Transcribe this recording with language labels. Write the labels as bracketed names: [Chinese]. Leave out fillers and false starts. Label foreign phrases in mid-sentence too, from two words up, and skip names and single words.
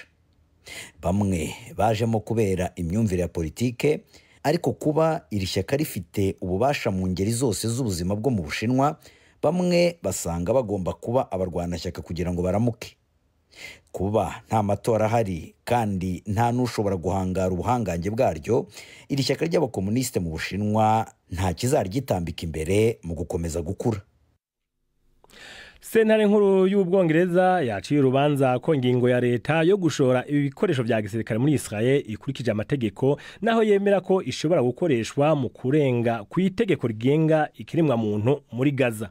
[Kinyarwanda] Bamwe bajemo kubera imyumvire ya politike, ariko kuba iri shyaka rifite ububasha mu ngeri zose z'ubuzima bwo mu Bushinwa, bamwe basanga bagomba kuba abarwanashyaka kugira ngo baramuke. Kuba nta matora ahari kandi nta n'ushobora guhangara ubuhangange bwaryo, iri shyaka ry'abakomuniste mu Bushinwa nta kizarigitambika imbere mu gukomeza gukura. Sentare nkuru y'Ubwongereza yaciye urubanza ko ingingo ya leta yo gushora ibi bikoresho vya gisirikare muri Israel ikurikije amategeko naho yemera ko ishobora gukoreshwa mu kurenga ku itegeko rigenga ikiremwa muntu muri Gaza.